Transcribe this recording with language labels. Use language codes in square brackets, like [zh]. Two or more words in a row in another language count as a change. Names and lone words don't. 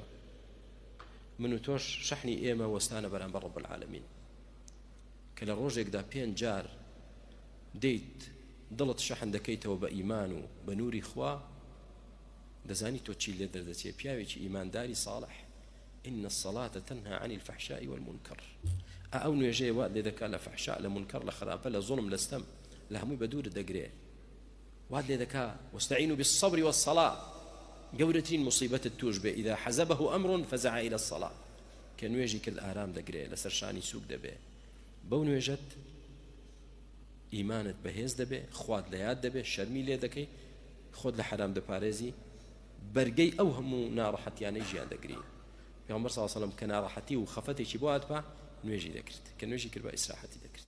[ckb] من و تۆش شەحنی ئێمە وەستانە بەرامبەر [ar] ڕەب العالەمین، [ckb] کە لە ڕۆژێکدا 5 جار دەیت دڵت شەحن دەکەیتەوە بە ئیمان و بە نووری خوا، دەزانی تۆ چی لێ دەردەچێت. پیاوێکی ئیمانداری ساڵح [ar] إن الصلاة تنهى عن الفحشاء والمنكر. [ckb] ئەو نوێژەیە وات لێ دەکات لە فەحشا، لە منکەڕ، لە خراپە، لە زوڵم، لە ستەم، لە هەمووی بەدوورت دەگرێ. وات لێ دەکات [ar] واستعینوا بالصبر والصلاة. [ckb] گەورەترین مصیبەتت توش بێ [ar] إذا حزبه أمر فزع إلى الصلاة، [ckb] کە نوێژی کرد ئارام دەگرێ، لەسەر شانی سووک دەبێ. بەو نوێژەت ئیمانت بەهێز دەبێ، خوات لە یاد دەبێ، شەرمی لێ دەکەی، خۆت لە حرام دەپارێزی، بەرگەی ئەو هەموو ناڕەحەتیانەی ژیان دەگری. پێغەمبەر [ar] صلی الله علیه و سلم [ckb] کە ناڕەحەتی و خەفەتێکی بۆ هاتبا نوێژی دەکرد، کە نوێژی کرد بە ئیسراحەتی دەکرد.